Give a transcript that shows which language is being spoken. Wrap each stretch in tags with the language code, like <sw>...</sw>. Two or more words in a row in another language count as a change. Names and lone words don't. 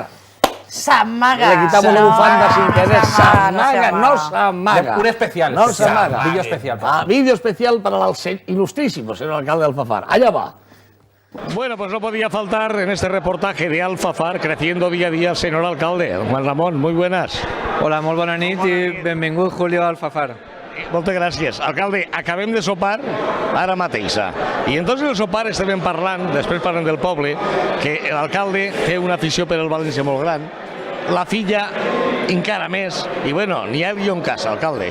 <ca>S'amaga.</ca> <es>Le quitamos la bufanda sin querer.</es> <ca>S'amaga, no s'amaga.</ca> <es>Un especial.</es> <ca>No s'amaga.</ca> <es>Vídeo especial. Vídeo especial para el ilustrísimo señor alcalde de Alfafar. Allá va. Bueno, pues no podía faltar en este reportaje de Alfafar, creciendo día a día el señor alcalde. Juan Ramón, muy buenas.</es> <ca>Hola, molt bona nit i benvingut Julio Alfafar. Moltes gràcies. Alcalde, acabem de sopar ara mateixa. I entonces el sopar estem parlant, després parlem del poble, que l'alcalde té una afició per el València molt gran, la filla encara més, i bueno, n'hi ha</ca> <es>lío en casa,</es> <ca>alcalde.</ca>